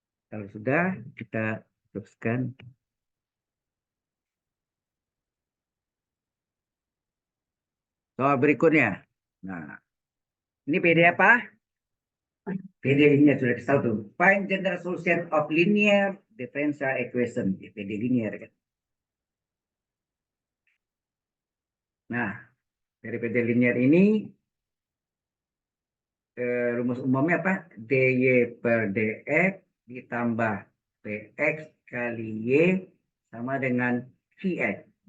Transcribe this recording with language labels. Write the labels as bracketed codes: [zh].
[id] Kalau sudah, kita teruskan. Soal berikutnya. Nah, ini PD apa? PD linear sudah kita tahu tuh. [en] Find general solution of linear differential equation. [id] PD linear kan. Nah, dari PD linear ini rumus umumnya apa? dy per dx ditambah px kali y sama dengan qx.